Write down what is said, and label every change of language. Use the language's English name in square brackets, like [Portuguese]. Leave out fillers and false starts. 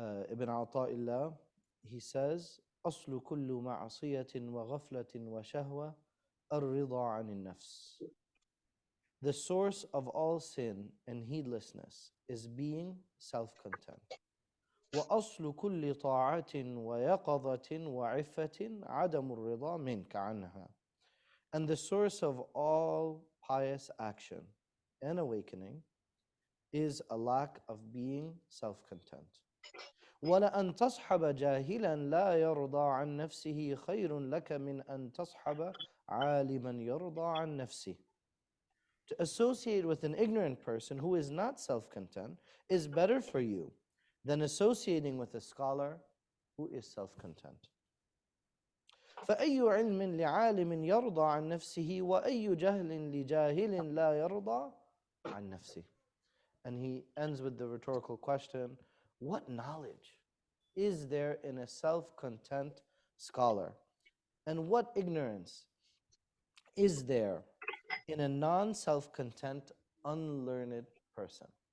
[Arabic] Ibn Ata'illah, [English] he says, [Arabic] أصل كل معصية وغفلة وشهوة الرضا عن النفس. [English] The source of all sin and heedlessness is being self-content. [Arabic] وأصل كل طاعة ويقظة وعفة عدم الرضا منك عنها. [English] And the source of all pious action and awakening is a lack of being self-content. [Arabic] وَلَأَن تَصْحَبَ جَاهِلًا لَا يَرْضَى عَنْ نَفْسِهِ خَيْرٌ لَكَ مِنْ أَن تَصْحَبَ عَالِمًا يَرْضَى عَنْ نَفْسِهِ. [English] To associate with an ignorant person who is not self-content is better for you than associating with a scholar who is self-content. [Arabic] فأي علم لعالم يرضى عن نفسه وأي جهل لجاهل لا يرضى عن نفسه. [English] And he ends with the rhetorical question, what knowledge is there in a self-content scholar? And what ignorance is there in a non-self-content, unlearned person?